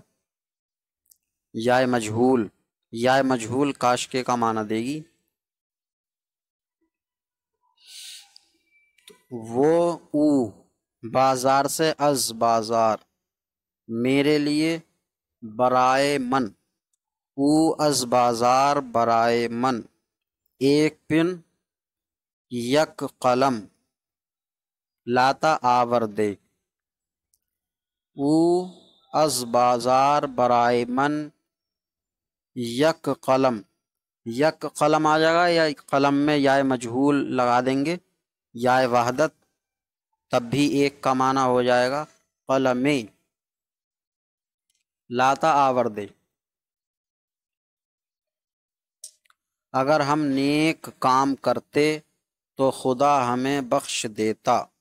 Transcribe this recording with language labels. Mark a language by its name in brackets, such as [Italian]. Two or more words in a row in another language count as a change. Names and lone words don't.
[Urdu] یا مجہول کاش کے کا معنی دے گی۔ [Persian] وہ او بازار سے، از بازار، [Urdu] میرے لیے، [Persian] برائے من، او از بازار برائے من، [Urdu] ایک پن، [Persian] یک قلم، لاتا آوردے، او از بازار برائے من یک قلم [Urdu] آ جائے گا، یا قلم میں یا مجہول لگا دیں گے، یا وحدت، تب بھی ایک کا معنی ہو جائے گا، قلم لاتا آوردے۔ اگر ہم نیک کام کرتے تو خدا ہمیں بخش دیتا۔